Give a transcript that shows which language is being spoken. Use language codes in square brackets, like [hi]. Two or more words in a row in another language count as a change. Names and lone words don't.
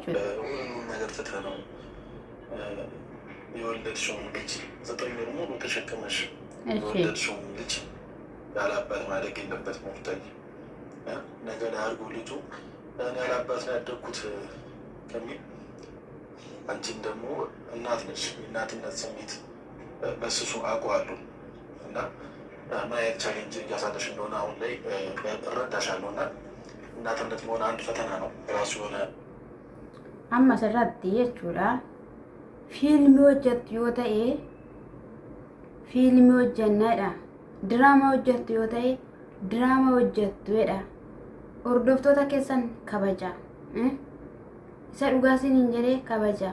[am] ነገር ተተነው የወለድሽውን ልጅ 9 ወር ሙሉ ተሸክመሽ የወለድሽውን ልጅ ያላባት ማደግ የለበትም። ሞፍታይ ነገ ላይ አድርጎ ልጁ እኔ ያላባት ነው ያደግኩት ከሚል አንቺም ደግሞ እናት ነሽ። የእናትነት ስሜት በስሱ አውቀዋለሁ እና ምን አይነት ቻሌንጅ እያሳለሽ እንደሆነ አሁን ላይ እረዳሻለሁ እና እናትነት መሆን አንድ ፈተና ነው ራሱ የሆነ [om] amma sarratti jechuudha fiilmii hojjettu yoo ta'e fiilmii hojjennaadha. Diraamaa hojjettu yoo ta'e diraamaa hojjettuudha. Hordoftoota keessan kabaja. Isa dhugaasin hin jedhee kabaja.